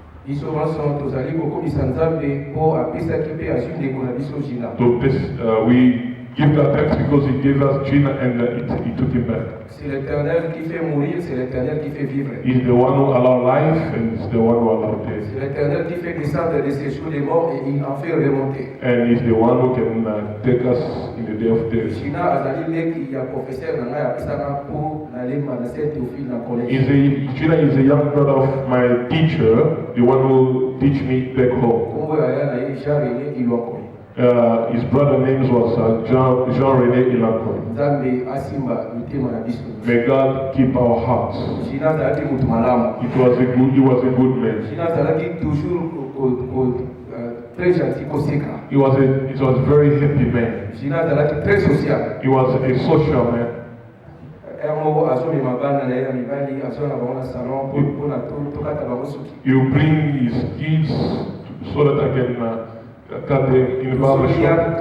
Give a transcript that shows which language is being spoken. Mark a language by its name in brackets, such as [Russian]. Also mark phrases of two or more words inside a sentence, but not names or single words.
[Lingala] biso nyonso tozali kokomisa Nzambe mpo apesaki mpe azwi ndeko na biso Gina. [English] So this, we give that thanks because He gave us Gina and He took him back. [French] C'est l'Éternel qui fait mourir, c'est l'Éternel qui fait vivre. [English] He's the one who allowed life and He's the one who allowed death. [French] C'est l'Éternel qui fait descendre des séjours des morts et il en fait remonter. [English] And He's the one who can take us in the day of death. [Lingala] Gina azali leki ya professeur na ngai apesanga mpo nalemba na Saint Théophile na collège. [English] Gina is a young brother of my teacher, the one who teach me back home. [Lingala] Kombo ya ya na ye Jean René Ilwako. [English] His brother name was Jean-René Ilankoi. [Lingala] Nzambe asimba mitema na biso. [English] May God keep our hearts. [Lingala] Gina azalaki mutu malamu. [English] He was a good man. [Lingala] Gina azalaki [French] toujours très gentil [Lingala] koseka. [English] He was a very happy man. [Lingala] Gina azalaki [French] très social. [English] He was a social man. You bring his kids so that I can cut them in the barber shop.